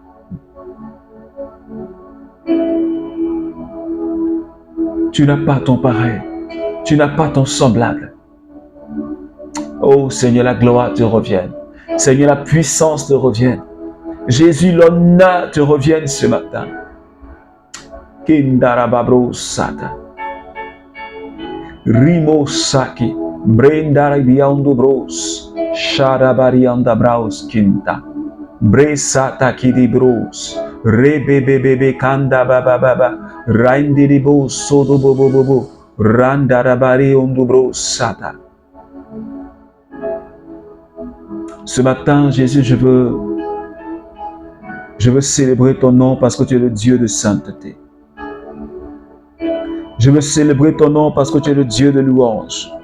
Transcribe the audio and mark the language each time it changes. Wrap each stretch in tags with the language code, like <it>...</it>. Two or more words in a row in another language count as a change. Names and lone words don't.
<fr>Tu n'as pas ton pareil. Tu n'as pas ton semblable. Oh Seigneur, la gloire te revienne. Seigneur, la puissance te revienne. Jésus, l'honneur te revienne ce matin. Kindarababro sata. Rimo saki. Brendarabiando bros. Sharabarianda braus kinta. Bresata kidi bros. Rebebebebe kanda bababa. Raindiribo sodo bobo. Randarabari ondo bros sata. Ce matin, Jésus, je veux célébrer ton nom parce que tu es le Dieu de sainteté. Je veux célébrer ton nom parce que tu es le Dieu de louange.</fr>